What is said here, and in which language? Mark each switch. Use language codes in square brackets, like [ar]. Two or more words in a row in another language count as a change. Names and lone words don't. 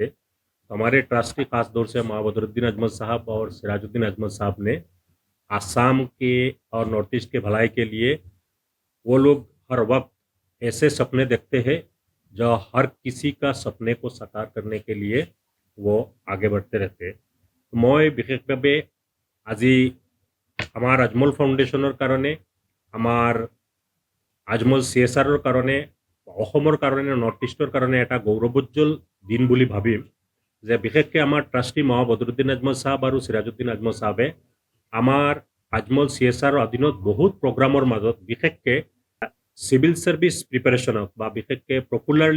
[hi] तो हमारे ट्रस्टी खास तौर से माँ बदरुद्दीन अजमल साहब और सिराजुद्दीन अजमल साहब ने आसाम के और नॉर्थ ईस्ट के भलाई के लिए वो लोग हर वक्त ऐसे सपने देखते हैं जो हर किसी का सपने को साकार करने के लिए वो आगे बढ़ते रहते हैं। [as] मैं विशेषভাৱে আজি আমার আজমল ফাউণ্ডেশ্যনৰ কাৰণে, আমাৰ আজমল CSRৰ কাৰণে, অসমৰ কাৰণে, নৰ্থ ইষ্টৰ কাৰণে এটা গৌৰৱোজ্জ্বল দিন বুলি ভাবিম যে বিশেষকৈ আমাৰ ট্ৰাষ্টি মাও বদৰুদ্দিন আজমল সাহেব আৰু সিৰাজুদ্দিন আজমল সাহেবে আমাৰ আজমল CSRৰ অধীনত বহুত প্ৰগ্ৰামৰ মাজত বিশেষকৈ [en] civil service preparation [as] বা বিশেষকৈ পপুলাৰলি